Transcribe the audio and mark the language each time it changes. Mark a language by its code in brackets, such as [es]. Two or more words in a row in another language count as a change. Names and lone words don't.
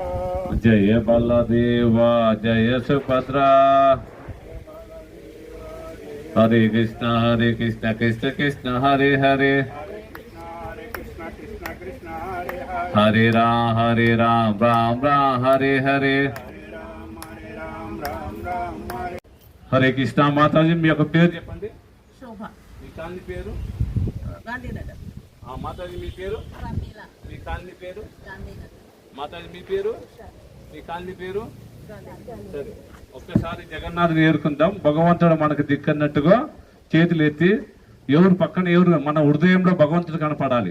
[sa] Jaya Baladeva Jaya Subhadra Hare Krishna Krishna Krishna Hare Hare Hare Krishna Krishna Krishna Hare Hare Hare Ram Ram Hare Hare Hare Ram Ram Hare [te] హరే కృష్ణ. మాతాజీ మీ యొక్క పేరు చెప్పండి. శోభ మీ కాలనీ పేరు? గాంధీనగర్ మాతాజీ మీ పేరు? రమీల మీ కాలనీ పేరు? గాంధీనగర్ మాతాజీ మీ పేరు? మీ కాలనీ పేరు? సరే, ఒక్కసారి జగన్నాథుని ఏరుకుందాం. భగవంతుడు మనకు దిక్కన్నట్టుగా చేతులు ఎత్తి ఎవరు పక్కన ఎవరు మన హృదయంలో భగవంతుడు కనపడాలి.